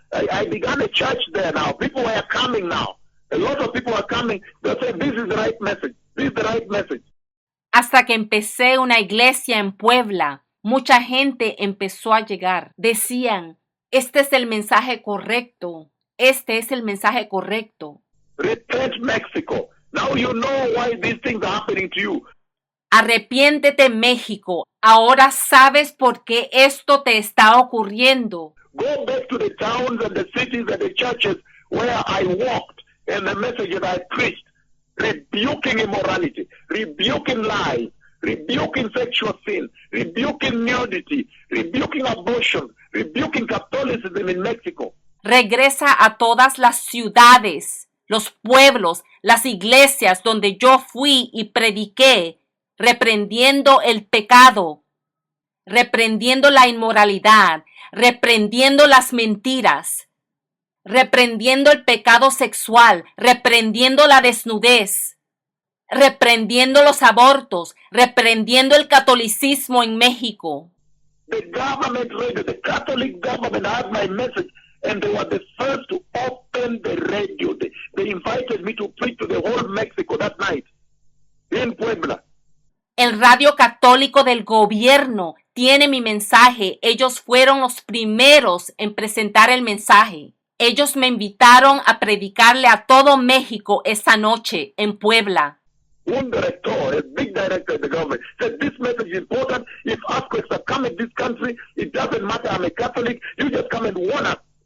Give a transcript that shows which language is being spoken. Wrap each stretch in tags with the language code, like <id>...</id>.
<en>I began a church there now. People were coming now. A lot of people are coming. They said, this is the right message. This is the right message.</en> <es>Hasta que empecé una iglesia en Puebla, mucha gente empezó a llegar. Decían, este es el mensaje correcto. Este es el mensaje correcto.</es> <en>Repent, Mexico. Now you know why these things are happening to you.</en> <es>Arrepiéntete, México. Ahora sabes por qué esto te está ocurriendo.</es> <en>Go back to the towns and the cities and the churches where I walked and the message that I preached, rebuking immorality, rebuking lies, rebuking sexual sin, rebuking nudity, rebuking abortion, rebuking Catholicism in Mexico.</en> <es>Regresa a todas las ciudades, los pueblos, las iglesias donde yo fui y prediqué, reprendiendo el pecado, reprendiendo la inmoralidad, reprendiendo las mentiras, reprendiendo el pecado sexual, reprendiendo la desnudez, reprendiendo los abortos, reprendiendo el catolicismo en México.</es> <en>The government radio, the Catholic government had my message, and they were the first to open the radio. They invited me to preach to the whole Mexico that night in Puebla.</en> <es>El radio católico del gobierno tiene mi mensaje. Ellos fueron los primeros en presentar el mensaje. Ellos me invitaron a predicarle a todo México esa noche en Puebla. Un director,</es> <en>a big director of the government, said this message is important. If earthquakes are coming in this country, it doesn't matter. I'm a Catholic. You just come and warn us.</en>